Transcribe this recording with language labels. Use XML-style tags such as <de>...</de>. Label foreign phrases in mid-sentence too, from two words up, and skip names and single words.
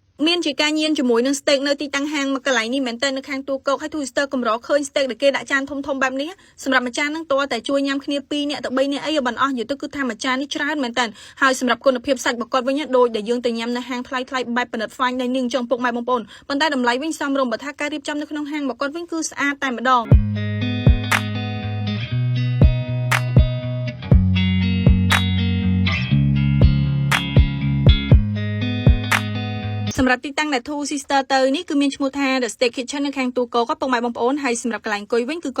<km>មានជាការញៀនជាមួយនឹង steak នៅទីតាំងហាងមកកន្លែងនេះមែនតើនៅខាងទូកោកហើយ Twister កម្រឃើញ steak ដែលគេដាក់ចានធំៗបែបនេះសម្រាប់ម្ចាស់នឹងតើតែជួយញ៉ាំគ្នា2នាក់ទៅ3នាក់អីបានអស់និយាយទៅគឺថាម្ចាស់នេះច្រើនមែនតើហើយសម្រាប់គុណភាពសាច់បកកវិញដូចដែលយើងទៅញ៉ាំនៅហាងថ្លៃៗបែបប៉និត</km> <en>fine dining</en> <km>ចឹងពុកម៉ែបងប្អូនប៉ុន្តែតម្លៃវិញសមរម្យបើថាការរៀបចំនៅក្នុងហាងបកកវិញគឺស្អាតតែម្ដង សម្រាប់ទីតាំងដែល Two Sister ទៅនេះគឺមានឈ្មោះថា The Steak Kitchen នៅខាងទូកោគាត់ពុកម៉ែបងប្អូនហើយសម្រាប់កន្លែងអង្គុយវិញគឺ</km>